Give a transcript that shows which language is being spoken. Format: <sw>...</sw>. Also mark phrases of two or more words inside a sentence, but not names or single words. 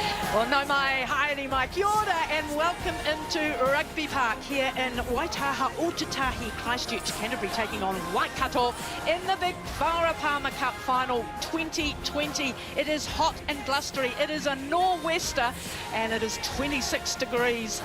<mi>Well, no mai, haere mai, kia ora,</mi> <en>and welcome into Rugby Park here in Waitaha, Otatahi, Christchurch, Canterbury, taking on Waikato in the big Farah Palmer Cup final 2020. It is hot and blustery. It is a nor'wester, and it is 26 degrees.</en>